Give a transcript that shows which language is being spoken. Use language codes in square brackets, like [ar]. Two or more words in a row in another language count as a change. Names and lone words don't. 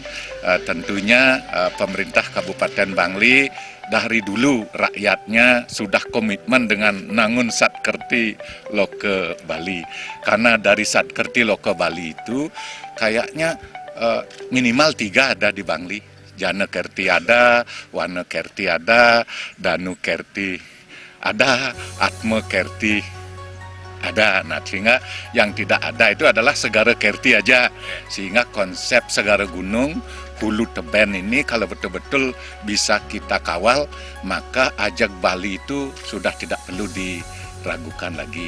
[id] Tentunya pemerintah Kabupaten Bangli dari dulu rakyatnya sudah komitmen dengan Nangun Satkerti Loka Bali. Karena dari Satkerti Loka Bali itu kayaknya minimal 3 ada di Bangli. Jana Kerti ada, Wana Kerti ada, Danu Kerti ada, Atma Kerti ada. Nah, sehingga yang tidak ada itu adalah Segara Kerti aja. Sehingga konsep Segara Gunung Hulu Teben ini kalau betul-betul bisa kita kawal, maka ajak Bali itu sudah tidak perlu diragukan lagi.